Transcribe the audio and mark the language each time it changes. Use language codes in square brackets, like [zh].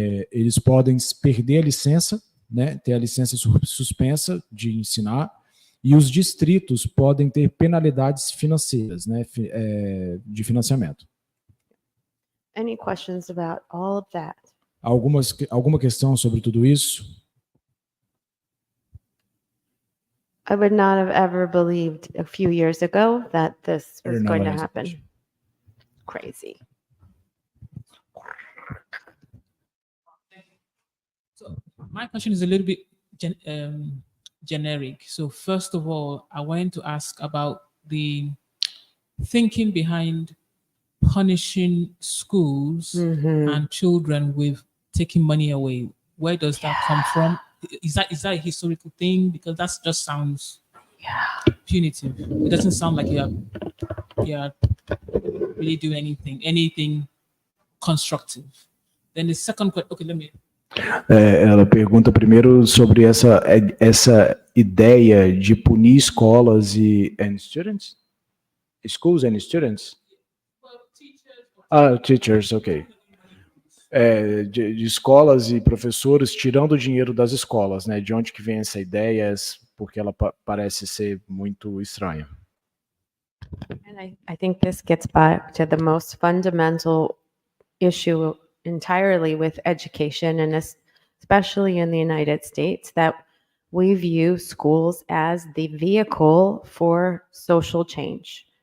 [pt] eles podem perder a licença, né, ter a licença suspensa de ensinar, e os distritos podem ter penalidades financeiras, né, de financiamento. [en] Any questions about all of that? [pt] Alguma questão sobre tudo isso? [en] I would not have ever believed a few years ago that this was going to happen. Crazy. So my question is a little bit generic. So first of all, I wanted to ask about the thinking behind punishing schools and children with taking money away. Where does that come from? Is that a historical thing? Because that just sounds punitive. It doesn't sound like you are really doing anything constructive. Then the second question, okay, let me. [pt] Ela pergunta primeiro sobre essa ideia de punir escolas [en] and students? Schools and students? Well, teachers. Teachers, ok. [pt] De escolas e professores tirando o dinheiro das escolas, né? De onde que vem essa ideia? Porque ela parece ser muito estranha. [en] And I think this gets back to the most fundamental issue entirely with education, and especially in the United States, that we view schools as the vehicle for social change.